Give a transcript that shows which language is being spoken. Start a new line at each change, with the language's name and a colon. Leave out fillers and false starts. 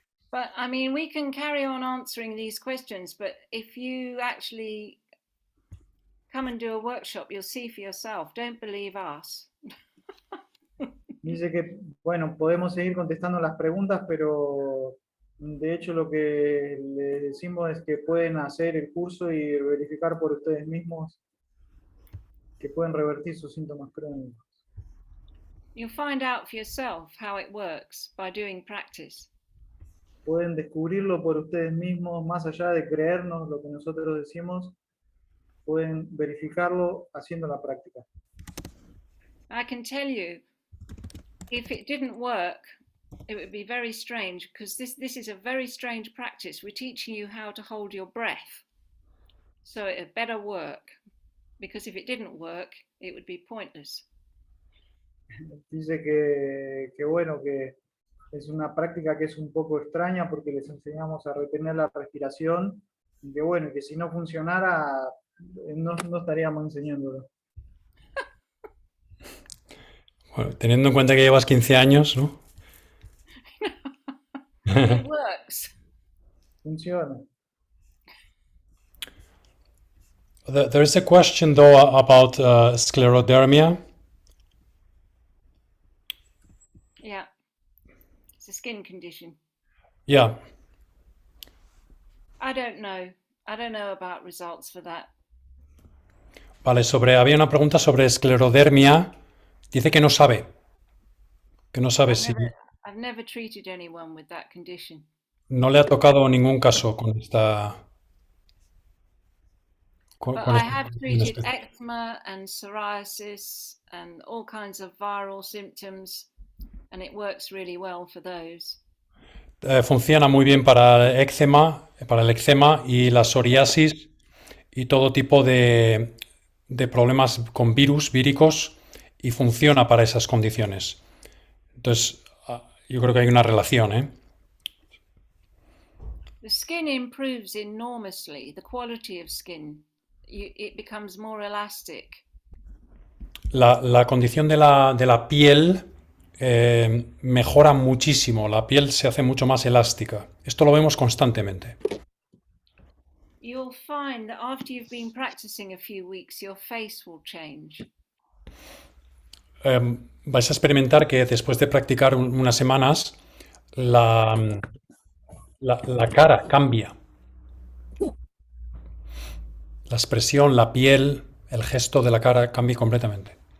English: But I mean, we can carry on answering these questions, but if you actually come and do a workshop, you'll see for yourself. Don't believe us.
Spanish: Dice que, bueno, podemos seguir contestando las preguntas, pero de hecho lo que les decimos es que pueden hacer el curso y verificar por ustedes mismos que pueden revertir sus síntomas crónicos.
English: You'll find out for yourself how it works by doing practice.
Spanish: Pueden descubrirlo por ustedes mismos, más allá de creernos lo que nosotros decimos, pueden verificarlo haciendo la práctica.
English: I can tell you, if it didn't work, it would be very strange, because this is a very strange practice. We're teaching you how to hold your breath, so it had better work, because if it didn't work, it would be pointless.
Spanish: Dice que bueno, que es una práctica que es un poco extraña porque les enseñamos a retener la respiración y que bueno, que si no funcionara no estaríamos enseñándolo. Bueno, teniendo en cuenta que llevas 15 años, ¿no?
English: It works.
Spanish: Funciona.
English: There is a question though about sclerodermia. Yeah, it's a skin condition. Yeah. I don't know about results for that.
Spanish: Vale, había una pregunta sobre esclerodermia. Dice que no sabe. Que no sabe si
English: I've never treated anyone with that condition.
Spanish: no le ha tocado ningún caso con esta.
English: But I have treated eczema and psoriasis and all kinds of viral symptoms, and it works really well for those.
Spanish: Funciona muy bien para el eczema y la psoriasis y todo tipo de problemas con virus, víricos, y funciona para esas condiciones. Entonces, yo creo que hay una relación, ¿eh?
English: The skin improves enormously, the quality of skin. It becomes more elastic.
Spanish: La condición de la piel mejora muchísimo, la piel se hace mucho más elástica. Esto lo vemos constantemente.
English: You'll find that after you've been practicing a few weeks, your face will change.
Spanish: Vais a experimentar que después de practicar unas semanas, la cara cambia. La expresión, la piel, el gesto de la cara cambia completamente.